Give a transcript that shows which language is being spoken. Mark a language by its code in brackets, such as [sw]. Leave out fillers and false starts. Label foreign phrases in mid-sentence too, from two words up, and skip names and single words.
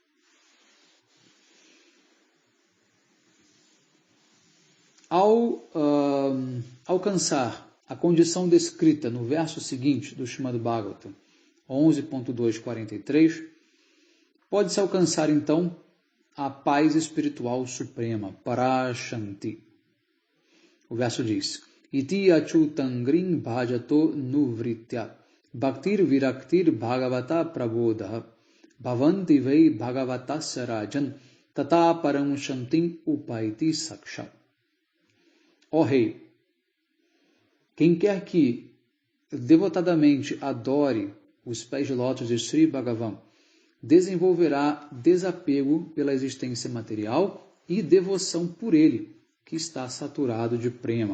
[pt] Ao alcançar a condição descrita no verso seguinte do Srimad Bhagavatam, 11.243, pode-se alcançar então a paz espiritual suprema, Parashanti. O verso diz: [sa] इति अच्युताङ्घ्रिं भजतो नुवृत्त्या भक्तिर् विरक्तिर् भगवत प्रबोध भवन्ति वै भागवतस्य राजन् ततः परां शान्तिम् उपैति साक्षात्. [pt] Ó rei, quem quer que devotadamente adore os pés de lótus de Sri Bhagavan desenvolverá desapego pela existência material e devoção por ele, que está saturado de prema.